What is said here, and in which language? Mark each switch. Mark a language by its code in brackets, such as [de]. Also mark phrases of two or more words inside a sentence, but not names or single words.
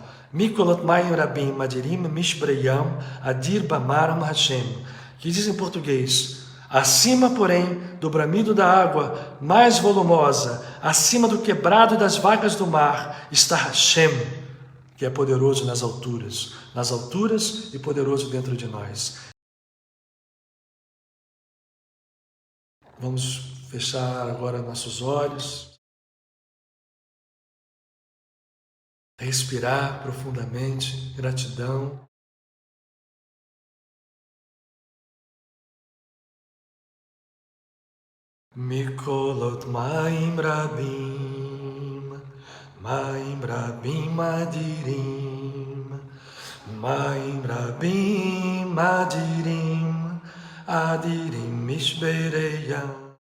[he] מקלות מים רבים אדירים משברי ים אדיר במרום השם, [pt] que diz em português: acima, porém, do bramido da água mais volumosa, acima do quebrado das vagas do mar, está Hashem, que é poderoso nas alturas e poderoso dentro de nós. Vamos fechar agora nossos olhos, respirar profundamente, gratidão. [he] מקלות מים רבים, מים רבים אדירים, מים רבים אדירים, אדירים משברי ים.